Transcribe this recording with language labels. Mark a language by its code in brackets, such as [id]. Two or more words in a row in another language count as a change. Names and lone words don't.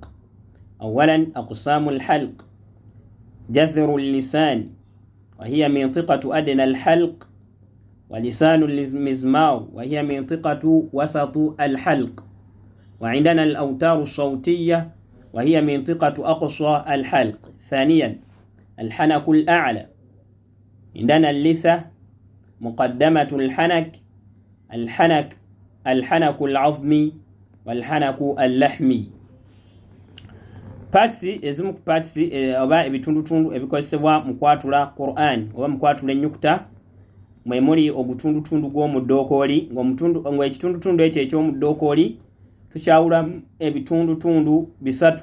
[ar] أولا أقسام الحلق: جذر اللسان وهي منطقة أدنى الحلق، ولسان المزمار وهي منطقة وسط الحلق، وعندنا الأوتار الصوتية وهي منطقة أقصى الحلق. ثانيا الحنك الأعلى، عندنا اللثة، مقدمة الحنك العظمي والحنك اللحمي. [lg] Patsi ezimu ku patsi oba ebitundutundu ebikozesebwa mu kwatula Qur'an oba mu kwatula ennyukuta mwe muli obutundutundu gw'omuddookoli, ng'ekitundutundu ekyo eky'omuddookoli tukyawulamu ebitundutundu bisatu.